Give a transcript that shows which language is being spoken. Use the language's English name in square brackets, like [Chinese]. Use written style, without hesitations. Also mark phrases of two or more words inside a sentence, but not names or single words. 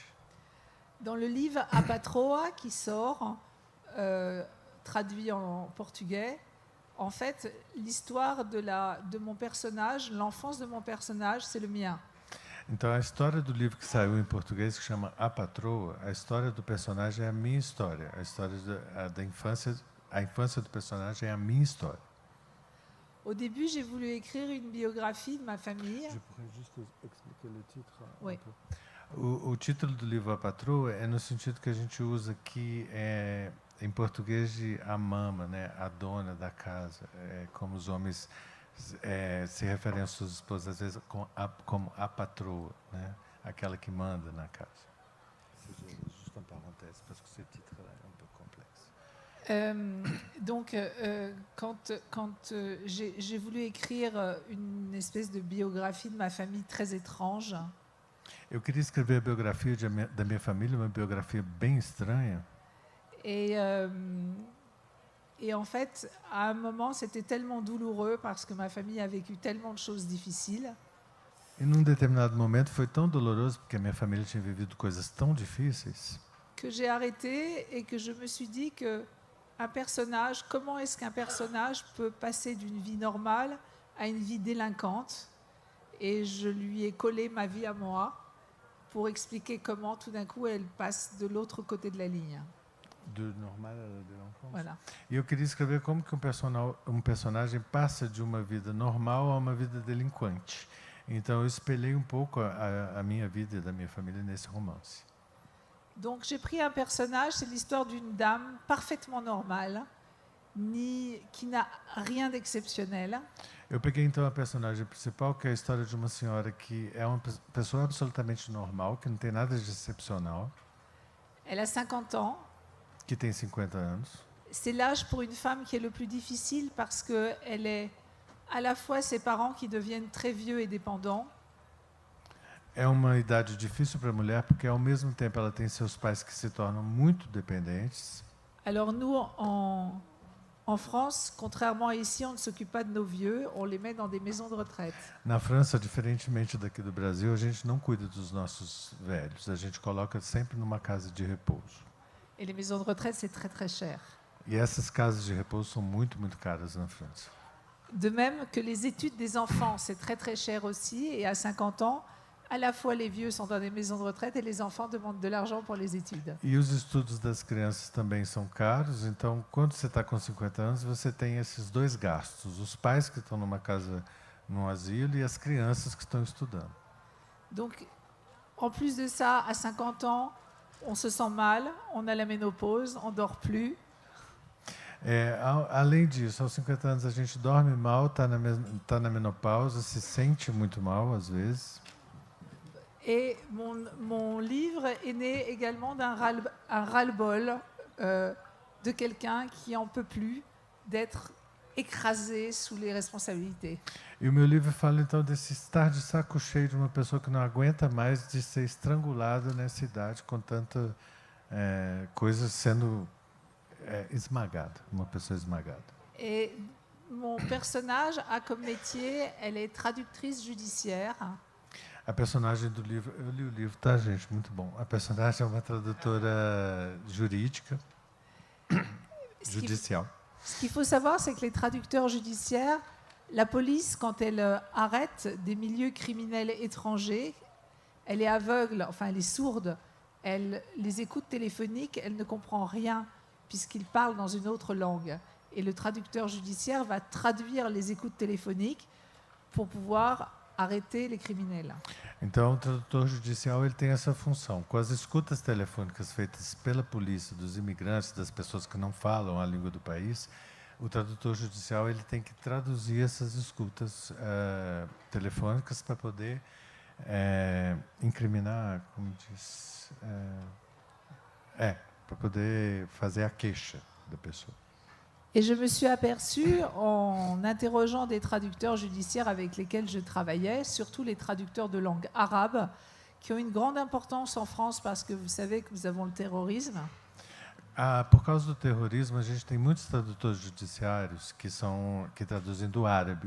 [French] Dans le livre A Patroa qui sort, traduit en portugais, en fait, l'histoire de mon personnage, l'enfance de mon personnage, c'est le mien. [Portuguese] Então a história do livro que saiu em português, que chama A Patroa, a história do personagem é a minha história. A história da infância, a infância do personagem é a minha história. [French] Au début, j'ai voulu écrire une biographie de ma famille. Je pourrais juste expliquer le titre. Oui. [Portuguese] O título do livro A Patroa é no sentido que a gente usa aqui em português de a mama, né, a dona da casa, como os homens se referem às suas esposas às vezes como a patroa, né, aquela que manda na casa. [French] Juste une parenthèse parce que ce titre est un peu complexe. Donc, quand j'ai voulu écrire une espèce de biographie de ma famille très étrange. [Portuguese] Eu queria escrever a biografia da minha família, uma biografia bem estranha. [French] Et en fait, à un moment, c'était tellement douloureux parce que ma famille a vécu tellement de choses difficiles. [Portuguese] E num determinado momento foi tão doloroso porque a minha família tinha vivido coisas tão difíceis. [French] Que j'ai arrêté et que je me suis dit que comment est-ce qu'un personnage peut passer d'une vie normale à une vie délinquante? Et je lui ai collé ma vie à moi pour expliquer comment tout d'un coup elle passe de l'autre côté de la ligne. [Portuguese] Do normal [French] à délinquance. Voilà. [Portuguese] E eu queria escrever como que um personagem passa de uma vida normal a uma vida delinquente. Então eu espelhei um pouco a minha vida e da minha família nesse romance. [French] Donc j'ai pris un personnage, c'est l'histoire d'une dame parfaitement normale, qui n'a rien d'exceptionnel. [Portuguese] Eu peguei então a personagem principal, que é a história de uma senhora que é uma pessoa absolutamente normal, que não tem nada de excepcional. [French] Elle a 50 ans. [Portuguese] Que tem 50 anos. [French] C'est l'âge pour une femme qui est le plus difficile parce que elle est à la fois ses parents qui deviennent très vieux et dépendants. [Portuguese] É uma idade difícil para a mulher porque ao mesmo tempo ela tem seus pais que se tornam muito dependentes. [French] Alors nous en France, contrairement à ici, on ne s'occupe pas de nos vieux, on les met dans des maisons de retraite. [Portuguese] Na França, diferentemente daqui do Brasil, a gente não cuida dos nossos velhos, a gente coloca sempre numa casa de repouso. [French] Et les maisons de retraite, c'est très très cher. [Portuguese] E essas casas de repouso são muito caras na França. [French] De même que les études des enfants, c'est très très cher aussi, et à 50 ans, à la fois les vieux sont dans des maisons de retraite et les enfants demandent de l'argent pour les études. [Portuguese] E os estudos das crianças também são caros, então quando você está com 50 anos, você tem esses dois gastos, os pais que estão numa casa, num asilo, e as crianças que estão estudando. [French] Donc, en plus de ça, à 50 ans, on se sent mal, on a la ménopause, on dort plus. [Portuguese] Além disso, aos 50 anos a gente dorme mal, está na menopausa, se sente muito mal às vezes. [French] Et mon livre est né également d'un ras-le-bol de quelqu'un qui en peut plus d'être écrasé sous les responsabilités. [Portuguese] E o meu livro fala então desse estar de saco cheio de uma pessoa que não aguenta mais de ser estrangulada nessa idade com tanta coisas sendo esmagada, uma pessoa esmagada. [French] Et mon personnage a comme métier, elle est traductrice judiciaire. [Portuguese] A personagem do livro, eu li o livro, tá, gente? Muito bom. A personagem é uma tradutora jurídica, judicial. [French] Ce qu'il faut savoir, c'est que les traducteurs judiciaires, la police, quand elle arrête des milieux criminels étrangers, elle est aveugle, enfin elle est sourde, elle les écoutes téléphoniques, elle ne comprend rien puisqu'ils parlent dans une autre langue. Et le traducteur judiciaire va traduire les écoutes téléphoniques pour pouvoir arrêter les criminels. [Portuguese] Então, o tradutor judicial ele tem essa função. Com as escutas telefônicas feitas pela polícia dos imigrantes, das pessoas que não falam a língua do país, o tradutor judicial ele tem que traduzir essas escutas telefônicas para poder incriminar, como diz, para poder fazer a queixa da pessoa. [French] Et je me suis aperçue, en interrogeant des traducteurs judiciaires avec lesquels je travaillais, surtout les traducteurs de langue arabe, qui ont une grande importance en France parce que vous savez que nous avons le terrorisme. [Portuguese] Por causa do terrorismo, a gente tem muitos tradutores judiciários que traduzem do árabe.